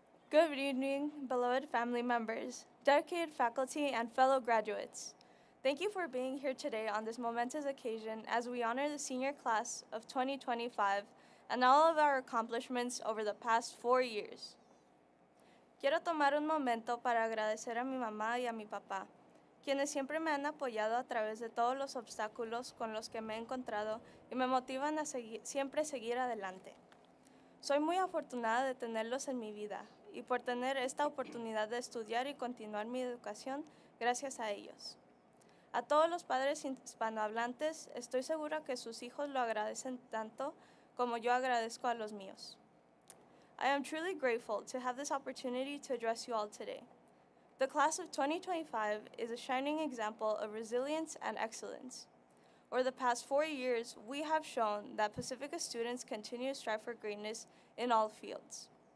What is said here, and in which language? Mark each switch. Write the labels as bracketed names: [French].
[English] Good evening, beloved family members, dedicated faculty, and fellow graduates. Thank you for being here today on this momentous occasion as we honor the senior class of 2025 and all of our accomplishments over the past 4 years. [Spanish] Quiero tomar un momento para agradecer a mi mamá y a mi papá, quienes siempre me han apoyado a través de todos los obstáculos con los que me he encontrado y me motivan a siempre seguir adelante. Soy muy afortunada de tenerlos en mi vida y por tener esta oportunidad de estudiar y continuar mi educación gracias a ellos. A todos los padres hispanohablantes, estoy segura que sus hijos lo agradecen tanto como yo agradezco a los míos. [English] I am truly grateful to have this opportunity to address you all today. The class of 2025 is a shining example of resilience and excellence. Over the past 4 years, we have shown that Pacifica students continue to strive for greatness in all fields.